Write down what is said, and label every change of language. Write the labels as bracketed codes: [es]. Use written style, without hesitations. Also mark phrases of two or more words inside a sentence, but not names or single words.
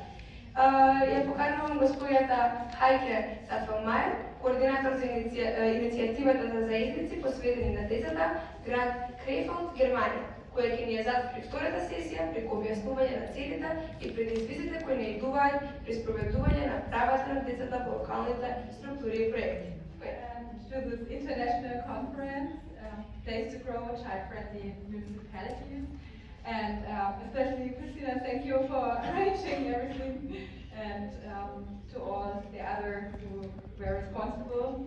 [mk] Ја поканувам господјата Хајке Сатвамајер, координатор за иницијативата за заедници посветени на децата, град Крефелд, Германија, која ќе ни ја зад при втората сесија преку објаснување на целите и предизвиците кои не идуваат при спроведување на правата на децата во локалните структури и проекти. [en] To this international conference, Place to Grow Child-Friendly Municipalities, and especially Christina, thank you for arranging everything, and to all the others who were responsible.